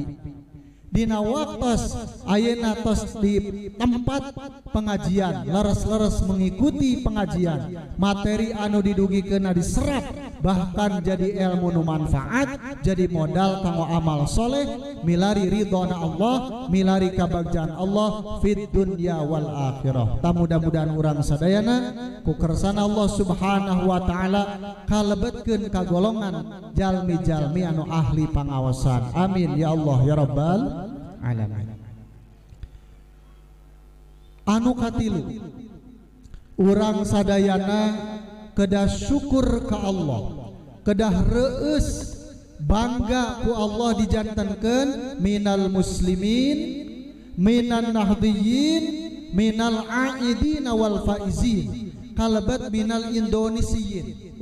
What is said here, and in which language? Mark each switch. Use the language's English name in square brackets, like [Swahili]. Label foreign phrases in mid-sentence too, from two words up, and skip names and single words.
[Sundanese] Dina waktos ayeuna tos di tempat pengajian leres-leres [Indonesian] mengikuti pengajian, [Sundanese] materi anu didugikeun diserap, bahkan jadi ilmu nu manfaat, jadi modal kanggo amal soleh, milari ridhona Allah, milari kabagjaan Allah [Arabic] في الدنيا والآخرة. [Sundanese] Mudah-mudahan urang sadayana ku kersana [Arabic] الله سبحانه وتعالى [Sundanese] kalebetkeun ka golongan jalmi-jalmi anu ahli pangaosan. [Arabic] آمين يا الله يا رب العالمين. [Sundanese] Anu katilu urang sadayana kedah syukur ka Allah, kedah reueus bangga ku Allah dijantankeun [Arabic] من المسلمين من النهضيين من العائدين والفائزين, [Sundanese] kalebat [Arabic] من الإندونيسيين.